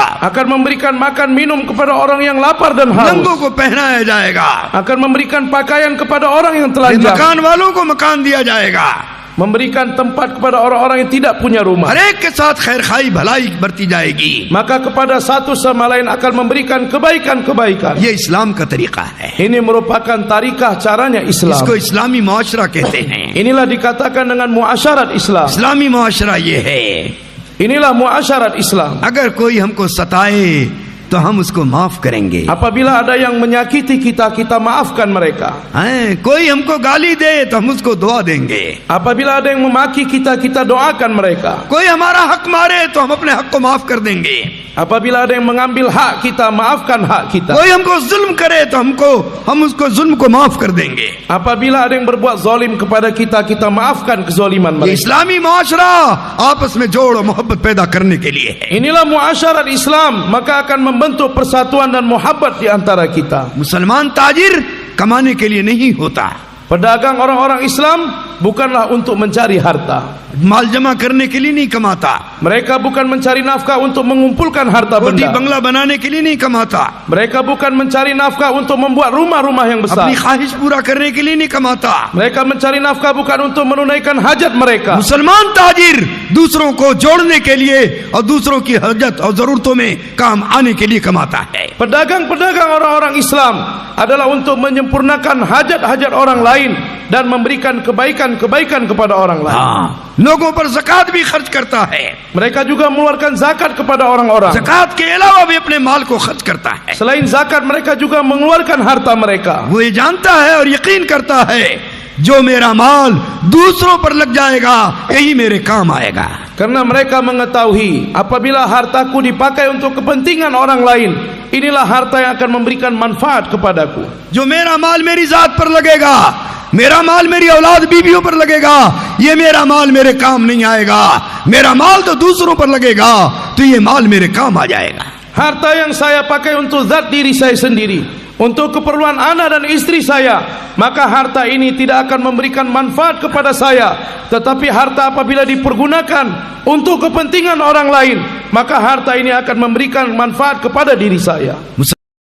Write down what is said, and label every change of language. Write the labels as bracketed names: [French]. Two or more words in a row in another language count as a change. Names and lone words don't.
[Indonesian] Akan memberikan makan minum kepada orang yang lapar dan haus. [Hindi] नंगों को पहनाया जाएगा, [Indonesian] Akan memberikan pakaian kepada orang yang [Hindi] मकान [Indonesian] telanjang. [Hindi] वालों को मकान दिया जाएगा, [Indonesian] Memberikan tempat kepada orang-orang yang tidak punya rumah. [Hindi] हर एक के साथ खैर खाई भलाई बरती जाएगी। [Indonesian] Maka kepada satu sama lain akan memberikan kebaikan-kebaikan. [Hindi] ये इस्लाम का तरीका है, [Indonesian] Ini merupakan tarikah caranya Islam. [Hindi] इसको इस्लामी मुआशरा कहते हैं। [Indonesian] Inilah dikatakan dengan muasyarat Islam. [Hindi] इस्लामी मुआशरा ये है, [Indonesian] Inilah muasyarat Islam. [Hindi] अगर कोई हमको सताए तो हम उसको माफ करेंगे, [Indonesian] Apabila ada yang menyakiti kita, kita maafkan mereka. [Hindi] हैं? कोई हमको गाली दे तो हम उसको दुआ देंगे, [Indonesian] Apabila ada yang memaki kita, kita doakan mereka. [Hindi] कोई हमारा हक मारे तो हम अपने हक को माफ कर देंगे, [Indonesian] Apabila ada yang mengambil hak kita, maafkan hak kita. [Hindi] कोई हमको जुल्म करे तो हम उसको जुल्म को माफ कर देंगे। [Indonesian] Apabila ada yang berbuat zalim kepada kita, kita maafkan kezaliman [Hindi] ये [Indonesian] mereka. [Hindi] इस्लामी मुआशरा आपस में जोड़ और मोहब्बत पैदा करने के लिए है। [Indonesian] Inilah muasyarat Islam, maka akan membentuk persatuan dan muhabbat di antara kita. [Hindi] मुसलमान ताजिर कमाने के लिए नहीं होता, [Indonesian] Pedagang orang-orang Islam bukanlah untuk mencari harta. [Hindi] माल जमा करने के लिए नहीं कमाता, [Indonesian] Mereka bukan mencari nafkah untuk mengumpulkan harta [Hindi] रोटी [Indonesian] benda. [Hindi] बंगला बनाने के लिए नहीं कमाता, [Indonesian] Mereka bukan mencari nafkah untuk membuat rumah-rumah yang besar. [Hindi] अपनी ख्वाहिश पूरा करने के लिए नहीं कमाता। [Indonesian] Mereka mencari nafkah bukan untuk menunaikan hajat mereka. [Hindi] मुसलमान ताजिर दूसरों को जोड़ने के लिए और दूसरों की हजत और जरूरतों में काम आने के लिए कमाता है। [Indonesian] Pedagang-pedagang orang-orang Islam adalah untuk menyempurnakan hajat-hajat orang lain dan memberikan kebaikan-kebaikan kepada orang lain. [Hindi] लोगों पर ज़कात भी खर्च करता है, [Indonesian] Mereka juga mengeluarkan zakat kepada orang-orang. [Hindi] ज़कात के अलावा भी अपने माल को खर्च करता है। [Indonesian] Selain zakat, mereka juga mengeluarkan harta mereka. [Hindi] वो ये जानता है और यकीन करता है, जो मेरा माल दूसरों पर लग जाएगा यही मेरे काम आएगा। [Indonesian] Karena mereka mengetahui apabila hartaku dipakai untuk kepentingan orang lain, inilah harta yang akan memberikan manfaat kepadaku. [Hindi] जो मेरा माल मेरी जात पर लगेगा, मेरा माल मेरी औलाद बीवियों पर लगेगा, ये मेरा माल मेरे काम नहीं आएगा। मेरा माल तो दूसरों पर लगेगा तो ये माल मेरे काम आ जाएगा। [Indonesian] Harta yang saya pakai untuk zat diri saya sendiri, untuk keperluan anak dan istri saya, maka harta ini tidak akan memberikan manfaat kepada saya. Tetapi harta apabila dipergunakan untuk kepentingan orang lain, maka harta ini akan memberikan manfaat kepada diri saya.